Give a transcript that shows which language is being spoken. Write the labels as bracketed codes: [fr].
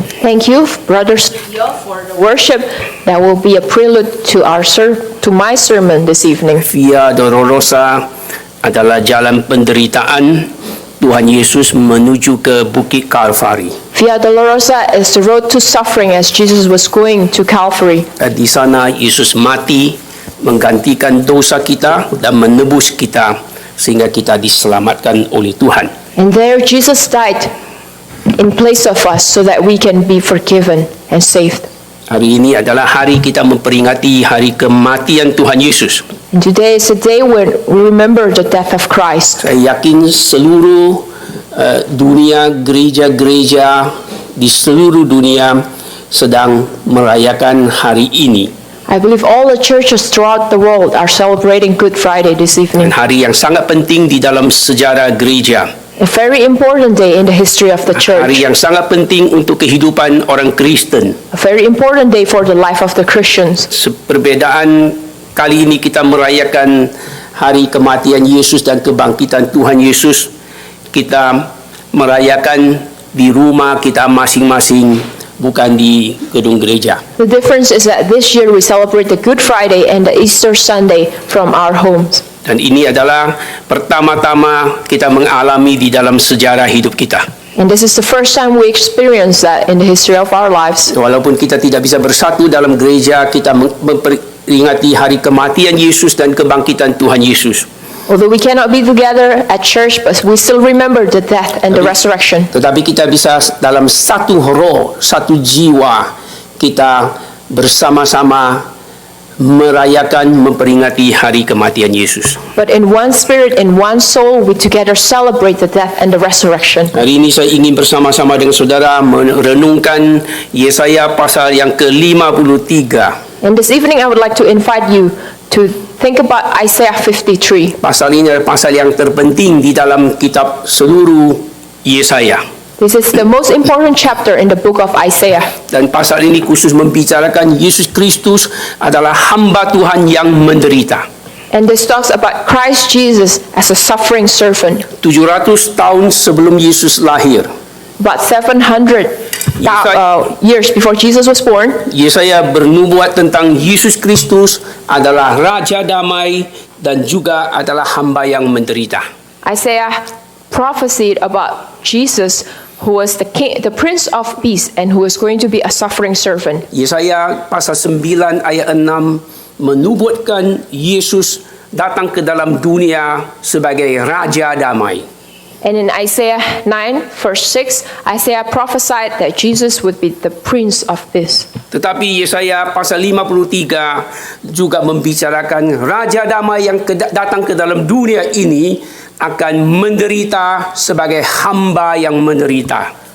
[en] Thank you, Brother Sugio, for the worship that will be a prelude to my sermon this evening. [id] Via Dolorosa adalah jalan penderitaan Tuhan Yesus menuju ke Bukit Kalvari. [en] Via Dolorosa is the road to suffering as Jesus was going to Calvary. [id] Di sana Yesus mati menggantikan dosa kita dan menebus kita sehingga kita diselamatkan oleh Tuhan. [en] And there Jesus died in place of us so that we can be forgiven and saved. [id] Hari ini adalah hari kita memperingati hari kematian Tuhan Yesus. [en] And today is a day when we remember the death of Christ. [id] Saya yakin seluruh dunia, gereja-gereja di seluruh dunia sedang merayakan hari ini. [en] I believe all the churches throughout the world are celebrating Good Friday this evening. [id] Hari yang sangat penting di dalam sejarah gereja. [en] A very important day in the history of the church. [id] Hari yang sangat penting untuk kehidupan orang Kristen. [en] A very important day for the life of the Christians. [id] Perbezaan kali ini kita merayakan hari kematian Yesus dan kebangkitan Tuhan Yesus. Kita merayakan di rumah kita masing-masing, bukan di gedung gereja. [en] The difference is that this year we celebrate the Good Friday and the Easter Sunday from our homes. [id] Dan ini adalah pertama-tama kita mengalami di dalam sejarah hidup kita. [en] And this is the first time we experience that in the history of our lives. [id] Walaupun kita tidak bisa bersatu dalam gereja, kita memperingati hari kematian Yesus dan kebangkitan Tuhan Yesus. [en] Although we cannot be together at church, but we still remember the death and the resurrection. [id] Tetapi kita bisa dalam satu roh, satu jiwa, kita bersama-sama merayakan, memperingati hari kematian Yesus. [en] But in one spirit, in one soul, we together celebrate the death and the resurrection. [id] Hari ini saya ingin bersama-sama dengan saudara merenungkan Yesaya pasal yang ke-53. [en] And this evening I would like to invite you to think about Isaiah 53. [id] Pasal ini adalah pasal yang terpenting di dalam kitab seluruh Yesaya. [en] This is the most important chapter in the book of Isaiah. [id] Dan pasal ini khusus membicarakan Yesus Kristus adalah hamba Tuhan yang menderita. [en] And this talks about Christ Jesus as a suffering servant. [id] 700 tahun sebelum Yesus lahir, [en] About 700 years before Jesus was born, [id] Yesaya bernubuat tentang Yesus Kristus adalah Raja Damai dan juga adalah hamba yang menderita. [en] Isaiah prophesied about Jesus, who was the king, the Prince of Peace, and who was going to be a suffering servant. [id] Yesaya pasal 9 ayat 6 menubuatkan Yesus datang ke dalam dunia sebagai Raja Damai. [en] And in Isaiah 9, verse 6, Isaiah prophesied that Jesus would be the Prince of Peace. [id] Tetapi Yesaya pasal 53 juga membicarakan Raja Damai yang datang ke dalam dunia ini akan menderita sebagai hamba yang menderita.